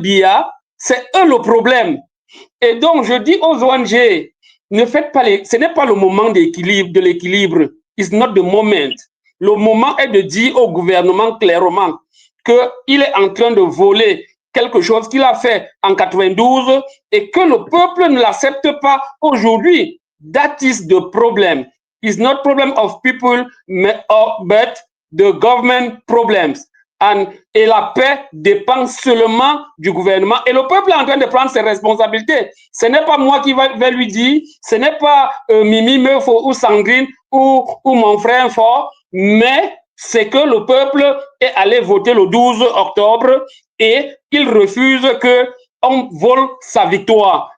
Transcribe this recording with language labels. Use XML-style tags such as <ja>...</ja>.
<fr>Biya, c'est eux le problème. Et donc, je dis aux ONG, ne faites pas ce n'est pas le moment de l'équilibre.</fr> <en>It's not the moment.</en> <fr>Le moment est de dire au gouvernement clairement qu'il est en train de voler quelque chose qu'il a fait en 92 et que le peuple ne l'accepte pas aujourd'hui.</fr> <en>That is the problem. It's not problem of people, but the government problems.</en> <fr>Et la paix dépend seulement du gouvernement. Et le peuple est en train de prendre ses responsabilités. Ce n'est pas moi qui vais lui dire, ce n'est pas Mimi, Mefo ou Sandrine ou mon frère fort, mais c'est que le peuple est allé voter le 12 octobre et il refuse qu'on vole sa victoire.</fr>